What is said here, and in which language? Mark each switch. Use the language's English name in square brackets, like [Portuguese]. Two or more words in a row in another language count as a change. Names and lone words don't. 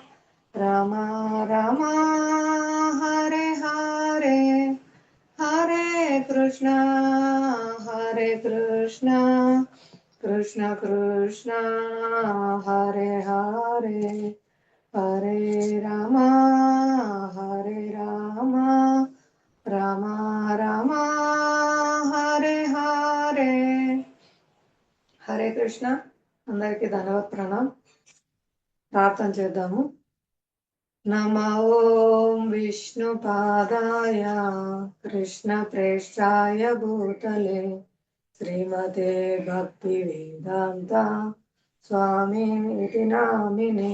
[Telugu] Rama Rama, Hare Hare, Hare Krishna, Hare Krishna, Krishna Krishna, Hare Hare, Hare Rama, Hare Rama, Rama Rama, Hare Hare. హరే కృష్ణ. అందరికీ ధన్యవాద ప్రణాం. ప్రార్థన చేద్దాము. [Sanskrit] నమో ఓం విష్ణుపాదాయ కృష్ణ ప్రేష్టాయ భూతలే శ్రీమతే భక్తి వేదాంత స్వామినితి నామినే.